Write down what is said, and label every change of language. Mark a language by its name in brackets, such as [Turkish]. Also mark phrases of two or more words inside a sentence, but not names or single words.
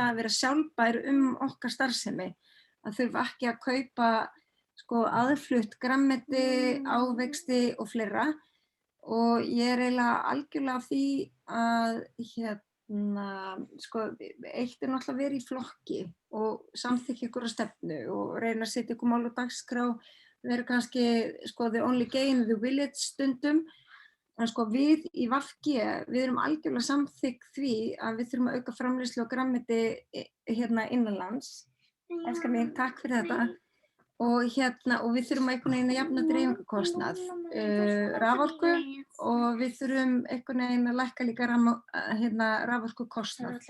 [Icelandic] það að vera sjálfbær okkar starfsemi, að þurfa ekki að kaupa sko aðflutt grænmeti, ávexti og fleira og ég eiginlega algjörlega af því að sko eitt náttúrulega að vera í flokki og samþykkja ykkur stefnu og reyna að setja ykkur mál á dagskrá, vera kannski sko [English] the only gay in the village [Icelandic] stundum. En sko við í VG, við erum algjörlega samþykk því að við þurfum að auka framleiðslu og grænmeti innanlands. Elskar mín, takk fyrir þetta. Og við þurfum einhvern veginn að jafna dreifingarkostnað, raforku og við þurfum einhvern veginn að lækka líka raforkukostnað.